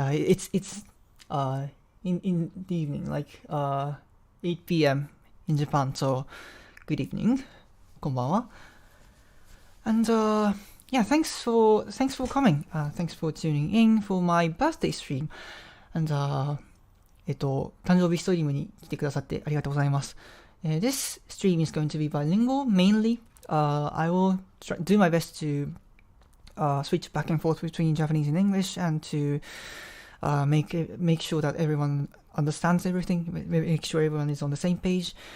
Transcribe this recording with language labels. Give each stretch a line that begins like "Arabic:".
English: It's in the evening, like 8 p.m. in Japan. So, good evening.
Japanese: こんばんは.
English: And yeah, thanks for coming. Thanks for tuning in for my birthday stream.
Japanese: And 誕生日ストリームに来てくださってありがとうございます。
English: This stream is going to be bilingual mainly. I will do my best to switch back and forth between Japanese and English and to make sure that everyone understands everything, make sure everyone is on the same page.